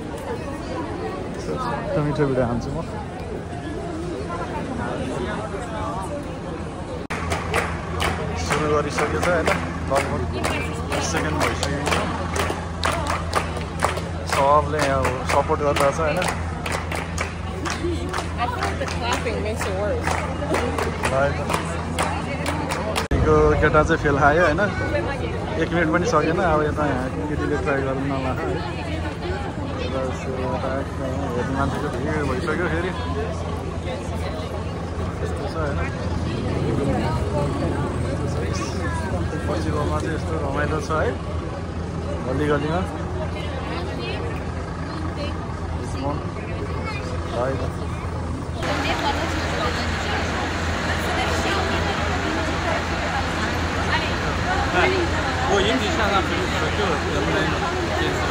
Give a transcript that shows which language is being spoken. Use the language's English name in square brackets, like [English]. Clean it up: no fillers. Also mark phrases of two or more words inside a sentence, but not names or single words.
[Nepali] मिठो भिडियो हान्छु म सुरु गरिसकेको छ होइन लगभग 20 सेकेन्ड भइसक्यो सबले यहाँ सपोर्ट गरिरहेछ होइन [English] I think the clapping makes it worse. [Nepali] यो केटा चाहिँ फेल खायो होइन 1 मिनट पनि सकेन अब यता यहाँ केटीले ट्राई गर्नु नला है हेर्ने मान्छेको भिड भइसक्यो फेरि यस्तो छ होइन पछिकोमा चाहिँ यस्तो रमाइलो छ है गली गलीमा [Chinese] 我引体向上不是就能不能坚持了？